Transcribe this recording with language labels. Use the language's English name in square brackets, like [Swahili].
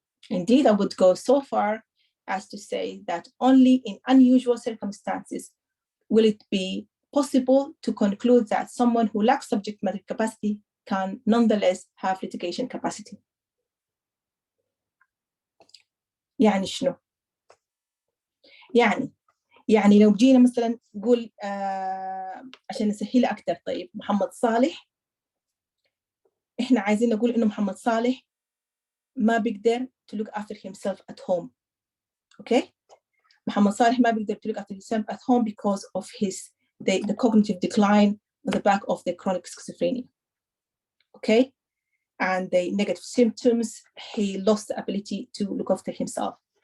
[English] Indeed, I would go so far as to say that only in unusual circumstances will it be possible to conclude that someone who lacks subject matter capacity can nonetheless have litigation capacity. [Arabic] يعني شنو؟ يعني لو جينا مثلا نقول عشان نسهلها أكثر، طيب محمد صالح، إحنا عايزين نقول إنه محمد صالح ما بيقدر [English] to look after himself at home. Okay? [Arabic] محمد صالح ما بيقدر [English] to look after himself at home because of the cognitive decline on the back of the chronic schizophrenia. Okay? And the negative symptoms, he lost the ability to look after himself.